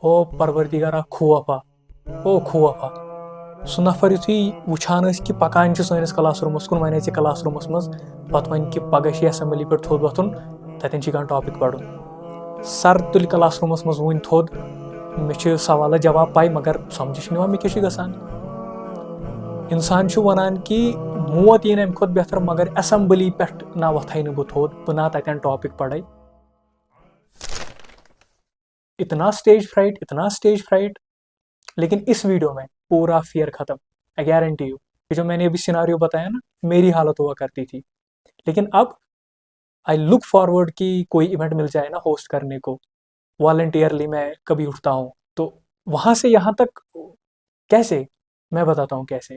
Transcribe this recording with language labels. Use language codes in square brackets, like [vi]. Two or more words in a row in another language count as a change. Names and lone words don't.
[ks] ओ परवरदिगारा खुवफा ओ खुवफा सह नफर युथुई वुछान कि पकान सैनिस क्लास रूमस कुन वन क्लास रूमस मज पत वन कि पगह असेंबली पे थोद वथुन ततन कह टॉपिक पढ़ुन सर तुल क्लास रूमस मज वन थोद मे सवाल जवाब पाई मगर समझ निवान मे क्या गसान इंसान वनान कि मौत यीन अम खुद बेहतर मगर असेंबली पे ना वथाई न बह थोद बह ना ततन टॉपिक पढ़ाई। [hi] इतना [en] stage fright. [hi] लेकिन इस वीडियो में पूरा फियर खत्म। [en] I guarantee you [hi] कि जो मैंने अभी सिनारियो बताया ना मेरी हालत हुआ करती थी। लेकिन अब [en] I look forward [hi] कि कोई इवेंट मिल जाए ना होस्ट करने को, वॉलंटियरली मैं कभी उठता हूँ तो वहां से यहाँ तक कैसे, मैं बताता हूँ कैसे।